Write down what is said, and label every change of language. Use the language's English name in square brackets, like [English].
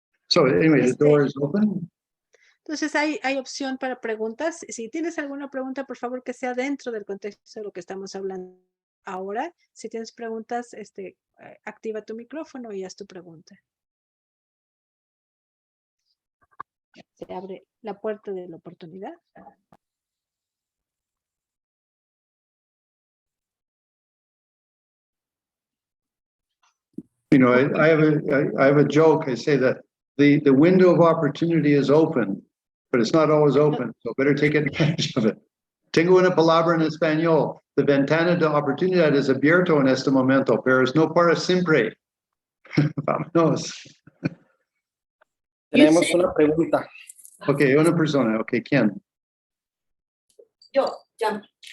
[English] So anyway, the door is open. [Spanish] Entonces hay opción para preguntas. Si tienes alguna pregunta, por favor, que sea dentro del contexto de lo que estamos hablando ahora. Si tienes preguntas, activa tu micrófono y haz tu pregunta. Se abre la puerta de la oportunidad. [English] I have a joke. I say that the window of opportunity is open, but it's not always open. So better take advantage of it. [Spanish] Tengo una palabra en español. La ventana de oportunidad es abierto en este momento, pero es no para siempre. Vámonos. Tenemos una pregunta. Ok, una persona. Ok, ¿quién? Yo, ya.